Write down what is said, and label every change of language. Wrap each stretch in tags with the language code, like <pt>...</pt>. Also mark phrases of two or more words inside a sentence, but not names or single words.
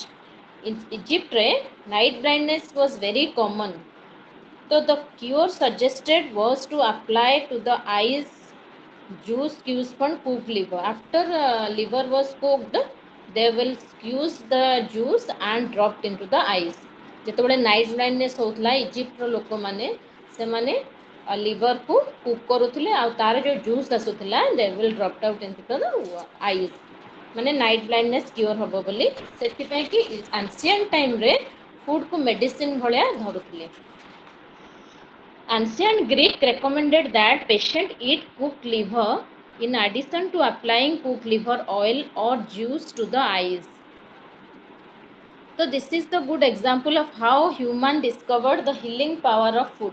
<en>In Egypt, night blindness was very common. So, the cure suggested was to apply to the eyes juice squeeze from cooked liver. After liver was cooked, they will squeeze the juice and dropped into the eyes.</en> <or>ଯେତେବେଳେ</or> <en>night blindness</en> <or>ହେଉଥିଲା ଇଜିପ୍ଟର ଲୋକମାନେ ସେମାନେ ଲିଭରକୁ କୁକ୍ କରୁଥିଲେ ଆଉ ତାର ଯେଉଁ ଜୁସ୍ ଆସୁଥିଲା</or> <en>they will drop out into the eyes</en> <or>ମାନେ</or> <en>night blindness cure</en> <or>ହେବ ବୋଲି ସେଥିପାଇଁ କି</or> <en>ancient timeରେ</en> <or>ଫୁଡ଼କୁ ମେଡ଼ିସିନ୍ ଭଳିଆ ଧରୁଥିଲେ.</or> <en>Ancient Greek recommended that patient eat cooked liver in addition to applying cooked liver oil or juice to the eyes. So this is the good example of how human discovered the healing power of food.</en>